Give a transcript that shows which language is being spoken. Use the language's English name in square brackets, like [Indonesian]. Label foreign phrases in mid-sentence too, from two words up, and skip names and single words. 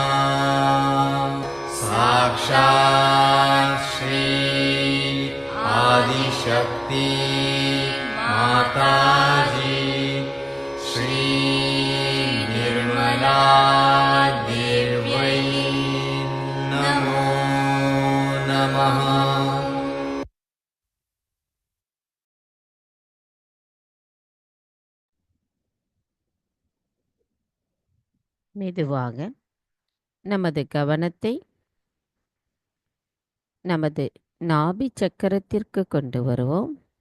[Sanskrit] साक्षात् श्री आदिशक्ति माताजी श्री निर्मला देव्यै नमो नमः। [Tamil] மெதுவாக நமது கவனத்தை நமது நாபி சக்கரத்திற்கு கொண்டு வருவோம்.